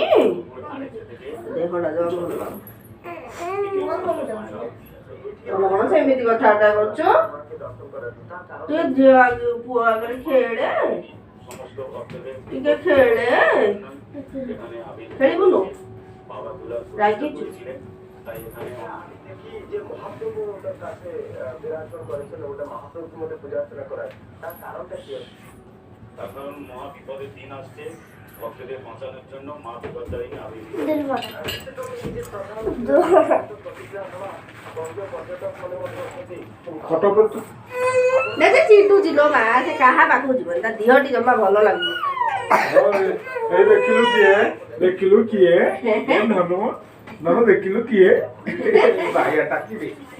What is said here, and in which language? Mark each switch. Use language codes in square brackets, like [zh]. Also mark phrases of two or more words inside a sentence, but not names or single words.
[or] ଦେହଟା ଜମା ଭଲ ଲାଗୁନି। ତମେ କ'ଣ ସେମିତି କଥାବାର୍ତ୍ତା କରୁଛ? ଟିକେ ଝିଅ ପୁଅ ଆଗରେ ଖେଳେ, ଟିକେ ଖେଳେ। ଖେଳିବୁନୁ? ରାଗିଛୁ? [bn] যে মহাপ্রভুর কাছে বিরাজমান করেছেন, ওটা মহাপ্রভুর মধ্যে পূজা অর্চনা করার তার কারণটা কি? তার কারণ মহা বিপদের দিন আসছে, ভক্তদের বাঁচানোর জন্য মা বিপত্তারিণী আবির্ভূত। [or] ଚିଡୁଛି ଲୋ ମା, ସେ କାହା ପାଖକୁ ଯିବନି, ତା ଦେହଟି ଜମା ଭଲ ଲାଗୁନି। ଦେଖିଲୁ କିଏ? ଦେଖିଲୁ କିଏ? ଧନୁ ଧନୁ ଦେଖିଲୁ କିଏ? ବାଇଆ ଟାକିବେ।